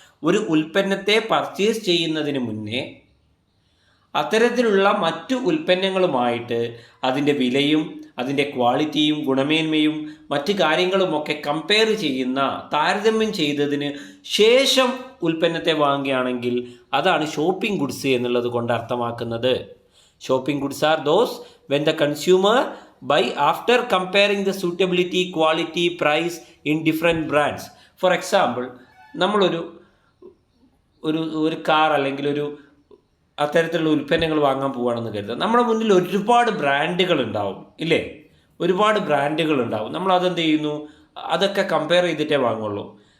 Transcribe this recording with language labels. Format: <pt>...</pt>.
<ml>ഒരു ഉൽപ്പന്നത്തെ പർച്ചേസ് ചെയ്യുന്നതിന് മുന്നേ അത്തരത്തിലുള്ള മറ്റു ഉൽപ്പന്നങ്ങളുമായിട്ട് അതിൻ്റെ വിലയും അതിൻ്റെ ക്വാളിറ്റിയും ഗുണമേന്മയും മറ്റു കാര്യങ്ങളുമൊക്കെ കമ്പയർ ചെയ്യുന്ന, താരതമ്യം ചെയ്തതിന് ശേഷം ഉൽപ്പന്നത്തെ വാങ്ങുകയാണെങ്കിൽ അതാണ് ഷോപ്പിംഗ് ഗുഡ്സ് എന്നുള്ളത് കൊണ്ട് അർത്ഥമാക്കുന്നത്.</ml> <en>Shopping goods are those when the consumer buy after comparing the suitability, quality, price in different brands.</en> <ml>For example, നമ്മളൊരു ഒരു കാർ അല്ലെങ്കിൽ അത്തരത്തിലുള്ള ഉൽപ്പന്നങ്ങൾ വാങ്ങാൻ പോവുകയാണെന്ന് കരുതുക. നമ്മുടെ മുന്നിൽ ഒരുപാട് ബ്രാൻഡുകൾ ഉണ്ടാവും, ഇല്ലേ? ഒരുപാട് ബ്രാൻഡുകൾ ഉണ്ടാവും. നമ്മൾ അതെന്ത് ചെയ്യുന്നു, അതൊക്കെ കമ്പയർ ചെയ്തിട്ടേ വാങ്ങുള്ളൂ.</ml>